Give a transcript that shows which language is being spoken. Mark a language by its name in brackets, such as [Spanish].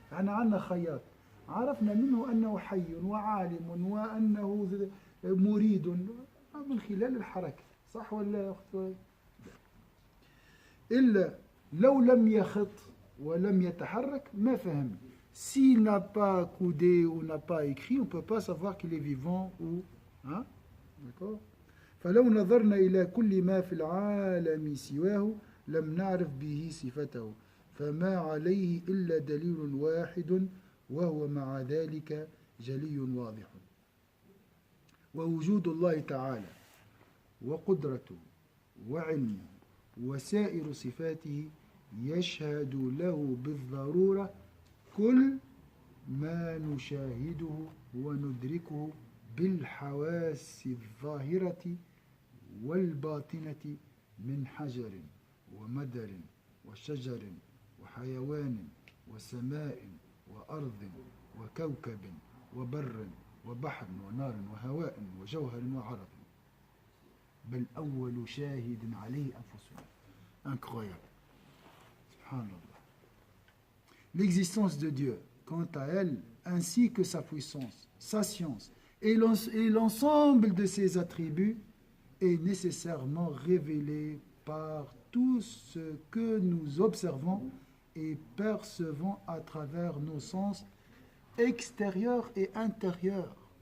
[Arabic] يعني عندنا خياط، عرفنا منه أنه حي وعالم وأنه مريد من خلال الحركة. صح ولا يا أخت؟ إلا لو لم يخط ولم يتحرك ما فهم. [French] S'il n'a pas coudé ou n'a pas écrit, on ne peut pas savoir qu'il est vivant ou... Hein? D'accord? [Arabic] فلو نظرنا إلى كل ما في العالم سواه لم نعرف به صفته فما عليه إلا دليل واحد وهو مع ذلك جلي واضح ووجود الله تعالى وقدرته وعلمه وسائر صفاته يشهد له بالضرورة كل ما نشاهده وندركه بالحواس الظاهرة والباطنة من حجر ومدر وشجر وحيوان وسماء وأرض وكوكب وبر وبحر ونار وهواء وجوهر وعرض بل أول شاهد عليه أنفسنا. [French] Incroyable. Subhanallah. L'existence de Dieu, quant à elle, ainsi que sa puissance, sa science et l'ensemble de ses attributs est nécessairement révélé par tout ce que nous observons et percevons à travers nos sens extérieurs et intérieurs.